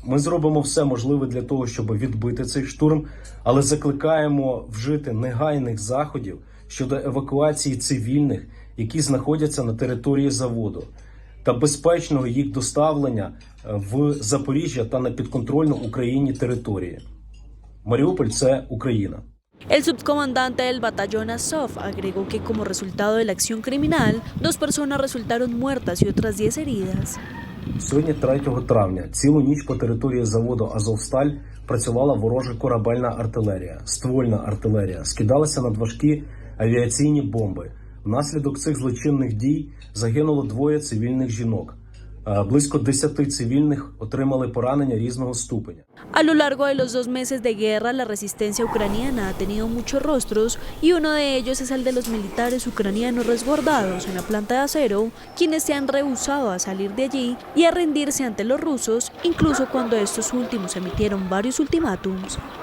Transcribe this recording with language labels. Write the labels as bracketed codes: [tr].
[uk] Ми зробимо все можливе для того, щоб відбити цей штурм, але закликаємо вжити негайних заходів щодо евакуації цивільних, які знаходяться на території заводу, та безпечного їх доставлення в Запоріжжя та на підконтрольну Україні території. Маріуполь – це Україна. [es] El subcomandante del batallón Azov agregó que como resultado de la acción criminal, 2 personas resultaron muertas y otras 10 heridas. [uk] Сьогодні, 3 травня, цілу ніч по території заводу «Азовсталь» працювала ворожа корабельна артилерія, ствольна артилерія, скидалися надважкі авіаційні бомби. Внаслідок цих злочинних дій загинуло 2 цивільних жінок. Близько 10 цивільних отримали поранення різного ступеня. [es] A lo largo de los 2 meses de guerra, la resistencia ucraniana ha tenido muchos rostros y uno de ellos es el de los militares ucranianos resguardados en la planta de acero, quienes se han rehusado a salir de allí y a rendirse ante los rusos, incluso cuando estos últimos emitieron varios ultimátums.